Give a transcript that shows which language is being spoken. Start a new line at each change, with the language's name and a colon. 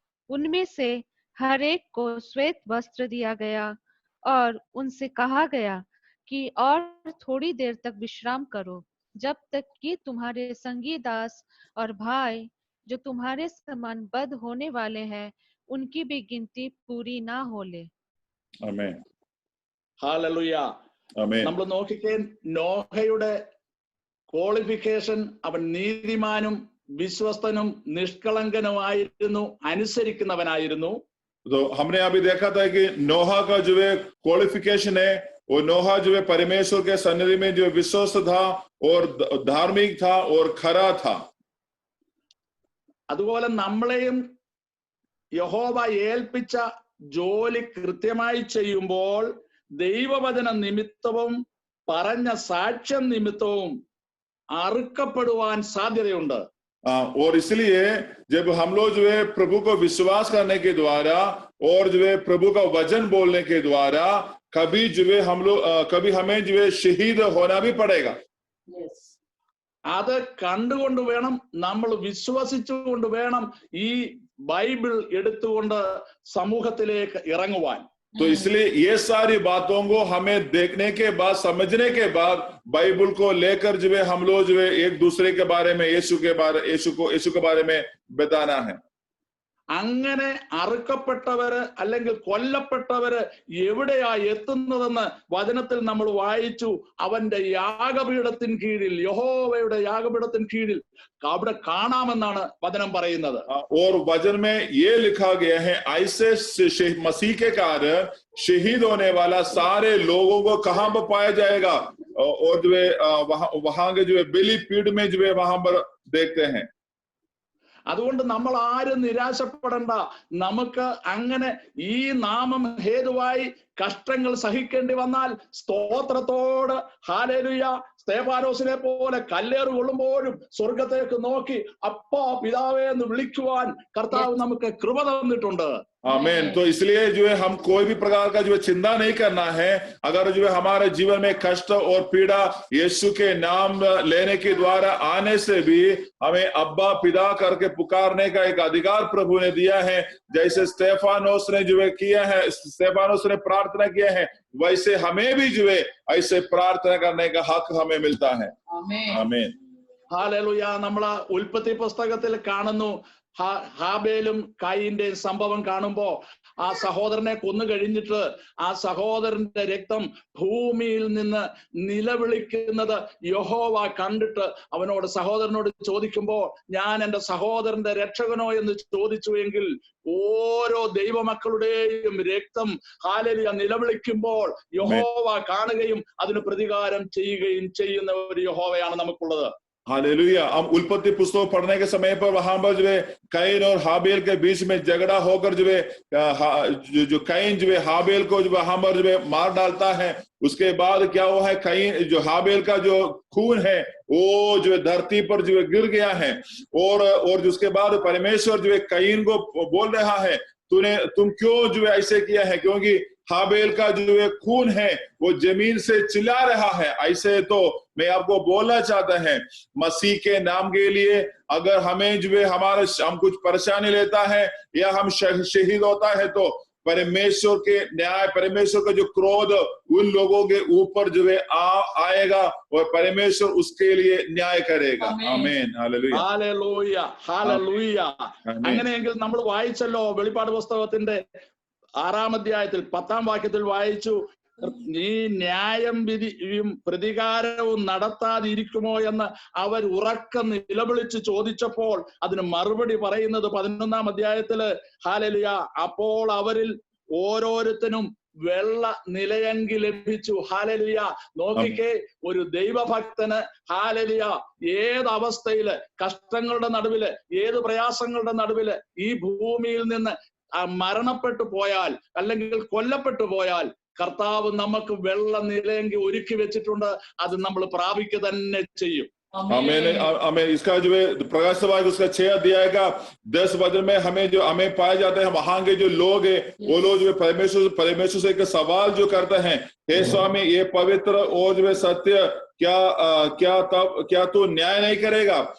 Hindi: उनमें से हर एक को श्वेत वस्त्र दिया गया और उनसे कहा गया कि और थोड़ी देर तक विश्राम करो, जब तक कि तुम्हारे संगी दास और भाई जो तुम्हारे समान बद होने वाले हैं उनकी भी गिनती पूरी ना हो ले। आमीन।
Malayalam: ഹല്ലേലൂയ.
Hindi: आमीन।
Malayalam: നമ്മൾ നോക്കിക്കേ, നോഹയുടെ ക്വാളിഫിക്കേഷൻ, അവൻ നീതിമാനും വിശ്വസ്തനും നിഷ്കളങ്കനുമായിരുന്നു, അനുസരിക്കുന്നവനായിരുന്നു.
Hindi: तो हमने अभी देखा था कि नोहा का जो है क्वालिफिकेशन है, वो नोहा जो है परमेश्वर के सन्निधि में जो विश्वस्त था और धार्मिक था और खरा था।
Malayalam: അതുപോലെ നമ്മളെയും യഹോവ ഏൽപ്പിച്ച ജോലി കൃത്യമായി ചെയ്യുമ്പോൾ ദൈവവചന നിമിത്തവും പറഞ്ഞ സാക്ഷ്യം നിമിത്തവും അറുക്കപ്പെടുവാൻ സാധ്യതയുണ്ട്.
Hindi: और इसलिए जब हम लोग जो है प्रभु को विश्वास करने के द्वारा और जो है प्रभु का वचन बोलने के द्वारा कभी जो है हम लोग कभी हमें जो है शहीद होना भी पड़ेगा।
Malayalam: അത് കണ്ടുകൊണ്ട് വേണം, നമ്മൾ വിശ്വസിച്ചുകൊണ്ട് വേണം ഈ ബൈബിൾ എടുത്തുകൊണ്ട് സമൂഹത്തിലേക്ക് ഇറങ്ങുവാൻ.
Hindi: तो इसलिए ये सारी बातों को हमें देखने के बाद, समझने के बाद बाइबल को लेकर जो है हम लोग जो है एक दूसरे के बारे में यीशु के बारे में बताना है।
Malayalam: അങ്ങനെ അറുക്കപ്പെട്ടവര് അല്ലെങ്കിൽ കൊല്ലപ്പെട്ടവര് എവിടെയാ എത്തുന്നതെന്ന് വചനത്തിൽ നമ്മൾ വായിച്ചു. അവന്റെ യാഗപീഠത്തിന് കീഴിൽ, യഹോവയുടെ യാഗപീഠത്തിന് കീഴിൽ അവിടെ കാണാമെന്നാണ് വചനം പറയുന്നത്.
Hindi: और वचन में ये लिखा गया है, ऐसे मसीह के कारण शहीद होने वाला सारे लोगों को कहां पर पाया जाएगा, और जो है वहां के जो है बलि पीठ में जो है वहां पर देखते हैं।
Malayalam: അതുകൊണ്ട് നമ്മൾ ആരും നിരാശപ്പെടണ്ട. നമുക്ക് അങ്ങനെ ഈ നാമം ഹേതുവായി കഷ്ടങ്ങൾ സഹിക്കേണ്ടി വന്നാൽ സ്തോത്രത്തോട് ഹല്ലേലൂയ, സ്തെഫാനോസിനെ പോലെ കല്ലേറ് കൊള്ളുമ്പോഴും സ്വർഗത്തേക്ക് നോക്കി അപ്പാ പിതാവേ എന്ന് വിളിക്കുവാൻ കർത്താവ് നമുക്ക് കൃപ തന്നിട്ടുണ്ട്.
Hindi: आमीन। तो इसलिए जो है हम कोई भी प्रकार का जो है चिंता नहीं करना है। अगर जो है हमारे जीवन में कष्ट और पीड़ा यीशु के नाम लेने के द्वारा आने से भी हमें अब्बा पिता करके पुकारने का एक अधिकार प्रभु ने दिया है। जैसे स्तेफानोस ने जो है किया है, स्तेफानोस ने प्रार्थना किया है, वैसे हमें भी जो है ऐसे प्रार्थना करने का हक हमें मिलता है। आमीन।
Malayalam: ഹല്ലേലൂയ. നമ്മൾ ഉൽപ്പത്തി പുസ്തകത്തിൽ കാണുന്നു ഹാബേലും കായിന്റെയും സംഭവം കാണുമ്പോ ആ സഹോദരനെ കൊന്നു കഴിഞ്ഞിട്ട് ആ സഹോദരന്റെ രക്തം ഭൂമിയിൽ നിന്ന് നിലവിളിക്കുന്നത് യഹോവ കണ്ടിട്ട് അവനോട് സഹോദരനോട് ചോദിക്കുമ്പോ ഞാൻ എന്റെ സഹോദരന്റെ രക്ഷകനോ എന്ന് ചോദിച്ചു എങ്കിൽ ഓരോ ദൈവമക്കളുടെയും രക്തം ഹല്ലേലൂയ നിലവിളിക്കുമ്പോൾ യഹോവ കാണുകയും അതിന് പ്രതികാരം ചെയ്യുകയും ചെയ്യുന്ന ഒരു യഹോവയാണ് നമുക്കുള്ളത്.
Hindi: हालेलुया। हम उत्पत्ति पुस्तक पढ़ने के समय पर वहां पर जो है कैन और हाबेल के बीच में झगड़ा होकर जो है जो कैन जो है हाबेल को जो वहां पर जो है मार डालता है। उसके बाद क्या हुआ है, कैन जो हाबेल का जो खून है वो जो है धरती पर जो है गिर गया है। और उसके बाद परमेश्वर जो है कैन को बोल रहा है तुम क्यों जो है ऐसे किया है, क्योंकि हाबेल का जो है खून है वो जमीन से चिल्ला रहा है। ऐसे तो मैं आपको बोलना चाहता है मसीह के नाम के लिए अगर हमें जो है हम कुछ परेशानी लेता है या हम शहीद होता है तो परमेश्वर के न्याय, परमेश्वर का जो क्रोध उन लोगों के ऊपर जो है आएगा और परमेश्वर उसके लिए न्याय करेगा। आमीन। हालेलुया
Malayalam: हालेलुയ हालेलुയ। അങ്ങനെയെങ്കിൽ നമ്മൾ വായിച്ചല്ലോ വെളിപ്പാട് പുസ്തകത്തിന്റെ 6-ാം അധ്യായത്തിൽ 10-ാം വാക്യത്തിൽ വായിച്ചു, നീ ന്യായം വിധിയും പ്രതികാരവും നടത്താതിരിക്കുമോ എന്ന് അവർ ഉറക്കം നിലവിളിച്ച് ചോദിച്ചപ്പോൾ അതിന് മറുപടി പറയുന്നത് 11-ാം അധ്യായത്തില് ഹല്ലേലൂയ, അപ്പോൾ അവരിൽ ഓരോരുത്തനും വെള്ള നിലയങ്കി ലഭിച്ചു. ഹല്ലേലൂയ. നോക്കിക്കേ, ഒരു ദൈവഭക്തന് ഹല്ലേലൂയ ഏത് അവസ്ഥയില്, കഷ്ടങ്ങളുടെ നടുവില്, ഏത് പ്രയാസങ്ങളുടെ നടുവില് ഈ ഭൂമിയിൽ നിന്ന് മരണപ്പെട്ടു പോയാൽ അല്ലെങ്കിൽ കൊല്ലപ്പെട്ടു പോയാൽ കർത്താവ് നമുക്ക് വെള്ള നിലയെങ്കിൽ ഒരുക്കി വെച്ചിട്ടുണ്ട്. അത് നമ്മൾ പ്രാപിക്കുക തന്നെ ചെയ്യും.
Hindi: हमें इसका जो है प्रकाश सभा उसका 6 अध्याय का 10 वचन में हमें पाए जाते हैं वहां के जो लोग हैं वो लोग जो है परमेश्वर से एक सवाल जो करते हैं, हे स्वामी ये पवित्र और जो है सत्य क्या तू न्याय नहीं करेगा।